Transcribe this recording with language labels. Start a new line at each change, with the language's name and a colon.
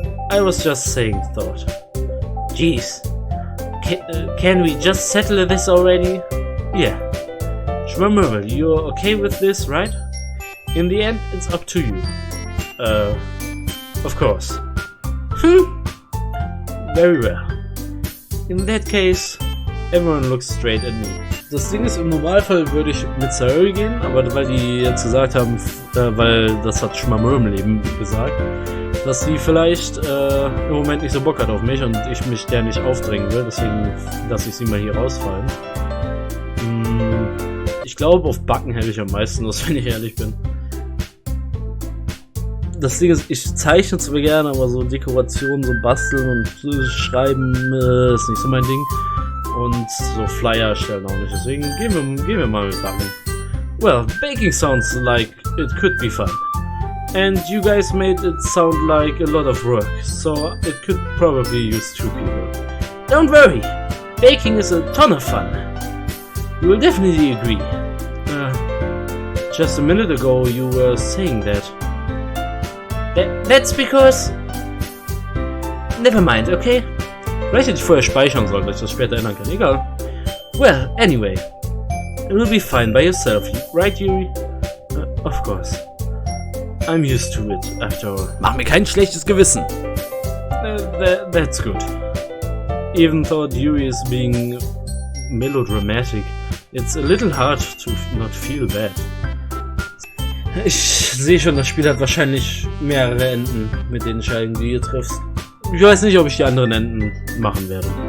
English: I was just saying thought. Jeez. Can we just settle this already? Yeah. Schmammermel, you're okay with this, right? In the end, it's up to you. Of course. Very well. In that case, everyone looks straight at me.
German: Das Ding ist, im Normalfall würde ich mit Sayori gehen, aber weil die jetzt gesagt haben, weil das hat Schmammermel eben gesagt, dass sie vielleicht im Moment nicht so Bock hat auf mich und ich mich der nicht aufdrängen will, deswegen lasse ich sie mal hier rausfallen. Ich glaube, auf Backen hätte ich am meisten Lust, wenn ich ehrlich bin. Das Ding ist, ich zeichne zwar gerne, aber so Dekorationen, so basteln und schreiben ist nicht so mein Ding. Und so Flyer erstellen auch nicht, deswegen gehen wir mal mit Backen.
English: Well, baking sounds like it could be fun. And you guys made it sound like a lot of work, so it could probably use 2 people. Don't worry, baking is a ton of fun. You will definitely agree. Just a minute ago you were saying that. That's because... Never mind, okay?
German: Vielleicht hätte ich vorher speichern sollen, dass ich das später ändern kann. Egal.
English: Well, anyway. It will be fine by yourself, right, Yuri? Of course. I'm used to it, after all.
German: Mach mir kein schlechtes Gewissen.
English: That's good. Even though Yuri is being melodramatic, it's a little hard to not feel bad.
German: Ich sehe schon, das Spiel hat wahrscheinlich mehrere Enden, mit den Entscheidungen, die ihr trifft. Ich weiß nicht, ob ich die anderen Enden machen werde.